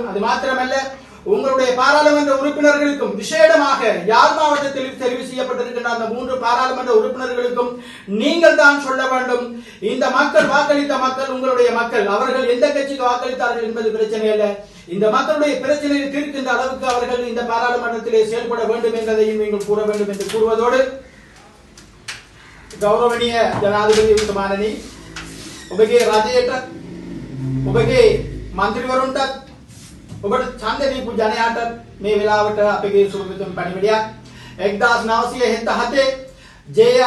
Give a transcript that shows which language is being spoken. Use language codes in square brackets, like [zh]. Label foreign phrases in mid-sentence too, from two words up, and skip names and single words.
[ta] அது மாத்திரமல்ல, உங்களுடைய பாராளுமன்ற உறுப்பினர்களுக்கும் விசேடமாக யாழ் மாவட்டத்தில் தெரிவு செய்யப்பட்டிருக்கின்ற அந்த 3 பாராளுமன்ற உறுப்பினர்களுக்கும் நீங்கள் தான் சொல்ல வேண்டும், இந்த மக்கள் வாக்களித்த மக்கள் உங்களுடைய மக்கள், அவர்கள் எந்த கட்சிக்கு வாக்களித்தார்கள் என்பது பிரச்சனை அல்ல, இந்த மக்களுடைய பிரச்சனையை தீர்க்கின்ற அளவுக்கு அவர்கள் இந்த பாராளுமன்றத்திலே செயல்பட வேண்டும் என்பதையும் நீங்கள் கூற வேண்டும் என்று கூறுவதோடு, [si] ගෞරවනීය ජනාධිපති උතුමාණනි, ඔබගේ රජයට ඔබගේ മന്ത്രിවරුන්ට ඔබට ඡන්ද දීපු ජනයාට මේ වෙලාවට අපගේ සුබපැතුම් පණිවිඩයක් 1977 ජේ.ආර්.